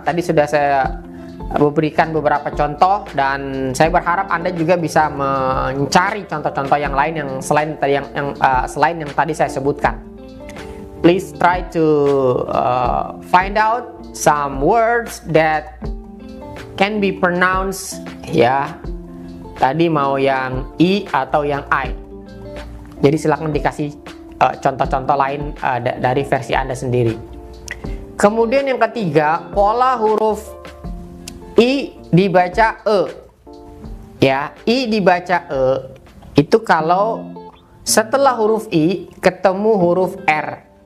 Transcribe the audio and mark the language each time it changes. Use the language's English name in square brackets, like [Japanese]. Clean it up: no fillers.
[Indonesian] Tadi sudah saya memberikan beberapa contoh, dan saya berharap Anda juga bisa mencari contoh-contoh yang lain yang selain tadi saya sebutkan. [English] Please try to find out some words that can be pronounced ya. [Indonesian] Tadi mau yang I atau yang I. Jadi silakan dikasih contoh-contoh lain dari versi Anda sendiri. Kemudian yang ketiga, pola huruf I dibaca E. Ya, I dibaca E itu kalau setelah huruf I ketemu huruf R.